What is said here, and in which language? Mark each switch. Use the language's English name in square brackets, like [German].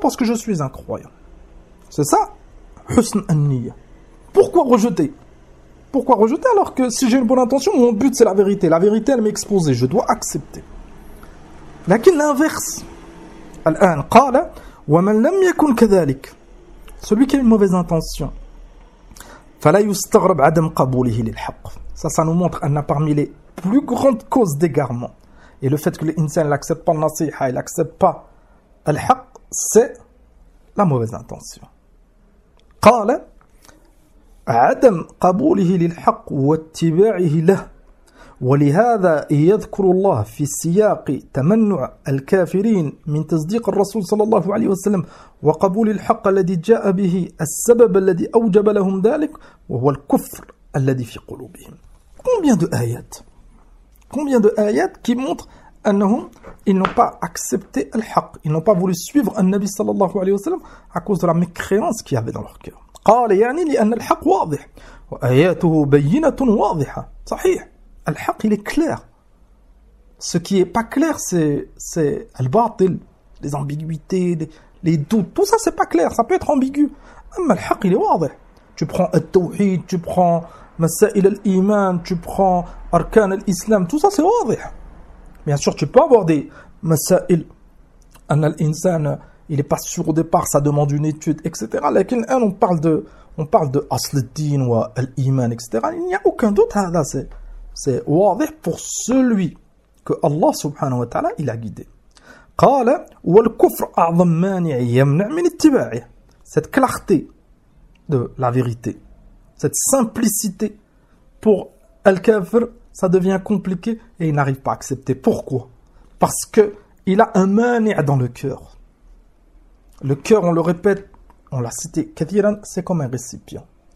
[French] Parce que je suis un croyant. C'est ça, husn an-niyya. Pourquoi rejeter? Pourquoi rejeter alors que si j'ai une bonne intention, mon but c'est la vérité. La vérité elle m'est exposée, je dois accepter. Mais à qui l'inverse? [Arabic] Al-an, qala, wa man lam yakun kadhalik. [French] celui qui a une mauvaise intention. [Arabic] فلا يستغرب عدم قبوله للحق. [French] Ça, ça nous montre qu'il y a parmi les plus grandes causes d'égarement. Et le fait que l'insan n'accepte pas le nasiha, il n'accepte pas le haq, c'est la mauvaise intention. [Arabic] قال عدم قبوله للحق واتباعه له ولهذا يذكر الله في سياق تمنع الكافرين من تصديق الرسول صلى الله عليه وسلم وقبول الحق الذي جاء به السبب الذي أوجب لهم ذلك وهو الكفر الذي في قلوبهم. [French] Combien de آيات qui montrent [Arabic] أنهم [French] ils n'ont pas accepté الحق, ils n'ont pas voulu suivre النبي صلى الله عليه وسلم à cause de la mécréance qu'il y avait dans leur cœur. [Arabic] قال يعني لأن الحق واضح وآياته بينة واضحة. صحيح, الحق [French] il est clair. Ce qui est pas clair, c'est al-batil, les ambiguïtés, les doutes, tout ça c'est pas clair, ça peut être ambigu. Mais al-haq il est [Arabic] واضح. [French] Tu prends at-tawhid, tu prends masail al-iman, tu prends arkan al-islam, tout ça c'est [Arabic] واضح. [French] Bien sûr, tu peux avoir des [Arabic] masail an al-insan, [French] il est pas sûr au départ, ça demande une étude, etc. [Arabic] Lakin [French] on parle de [Arabic] asl al-din wa al-iman, [French] etc. Il n'y a aucun doute là, c'est [Arabic] واضح [French] pour celui que Allah subhanahu wa ta'ala il a guidé. [Arabic] قال والكفر اعظم مانع يمنع من اتباعه. [French] Cette clarté de la vérité, cette simplicité pour al-kafir, ça devient compliqué et il n'arrive pas à accepter. Pourquoi? Parce que il a un mani dans le cœur. Le cœur, on le répète, on l'a cité [Arabic] كثيرًا, [French] c'est comme un récipient.